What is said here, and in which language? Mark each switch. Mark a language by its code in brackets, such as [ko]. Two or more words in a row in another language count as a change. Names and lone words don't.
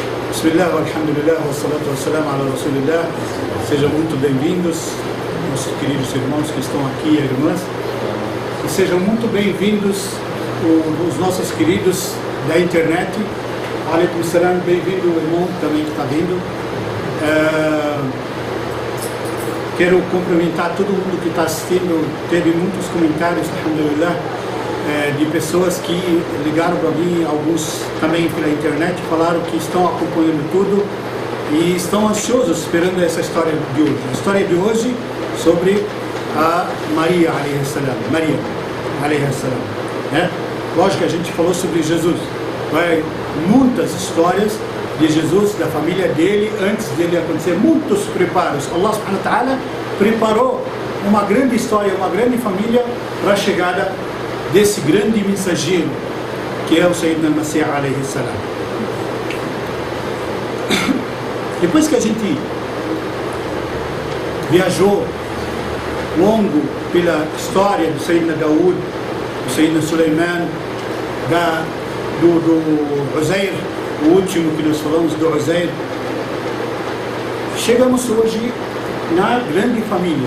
[ar] بسم الله، الحمد لله، والصلاة والسلام على رسول الله. [pt] Sejam muito bem-vindos, nossos queridos irmãos que estão aqui, irmãs. E sejam muito bem-vindos os nossos queridos da internet. [ar] عليكم السلام, [pt] bem-vindo o irmão também que está vindo. Quero cumprimentar todo mundo que está assistindo. Teve muitos comentários, [ar] الحمد لله, [pt] de pessoas que ligaram para mim, alguns também pela internet, falaram que estão acompanhando tudo e estão ansiosos esperando essa história de hoje. A história de hoje sobre a Maria, [ar] عليه السلام. Maria, عليه السلام, [pt] né? Lógico que a gente falou sobre Jesus. Vai muitas histórias de Jesus, da família dele, antes dele acontecer, muitos preparos. [ar] الله سبحانه وتعالى [pt] preparou uma grande história, uma grande família para a chegada desse grande mensageiro que é o [ar] سيدنا المسيح عليه السلام. [pt] Depois que a gente viajou longo pela história do [ar] سيدنا داود, [pt] do [ar] سيدنا سليمان, [pt] do Uzair, o último que nós falamos do Uzair, chegamos hoje na grande família.